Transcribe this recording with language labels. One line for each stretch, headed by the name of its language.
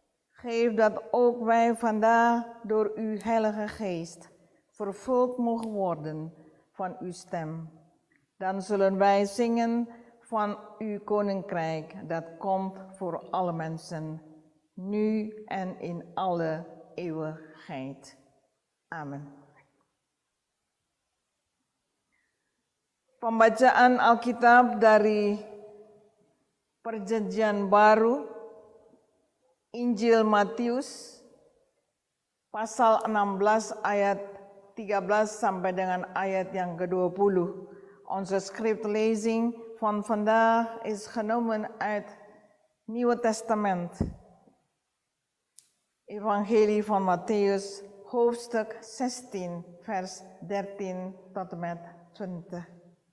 Dutch: Geef dat ook wij vandaag door uw Heilige Geest vervuld mogen worden van uw stem. Dan zullen wij zingen van uw koninkrijk dat komt voor alle mensen, nu en in alle eeuwigheid. Amen.
Indonesian: Pembacaan Alkitab dari Perjanjian Baru, Injil Matius, pasal 16 ayat 13 sampai dengan ayat yang ke-20.
Dutch: Onze schriftlezing van vandaag is genomen uit Nieuwe Testament. Evangelie van Mattheus, hoofdstuk 16, vers 13 tot en met 20.